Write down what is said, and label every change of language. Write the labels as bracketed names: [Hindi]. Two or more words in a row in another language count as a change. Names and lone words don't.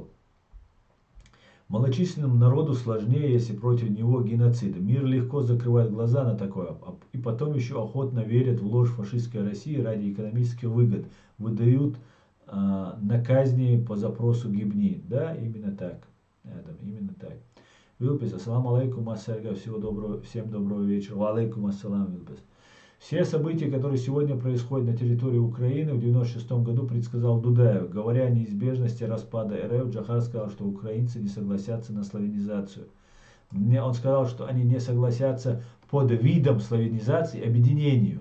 [Russian] Малочисленному народу сложнее, если против него геноцид. Мир легко закрывает глаза на такое, и потом еще охотно верят в ложь фашистской России ради экономических выгод. Выдают на казни по запросу гибни. Да, именно так. Адам, именно так. [Arabic] Вилпис, السلام عليكم، السلام, [Russian] всем доброго вечера. [Arabic] وعليكم السلام, Вилпис. [Russian] Все события, которые сегодня происходят на территории Украины, в 1996 году предсказал Дудаев. Говоря о неизбежности распада РФ, Джохар сказал, что украинцы не согласятся на славянизацию. Он сказал, что они не согласятся под видом славянизации объединению.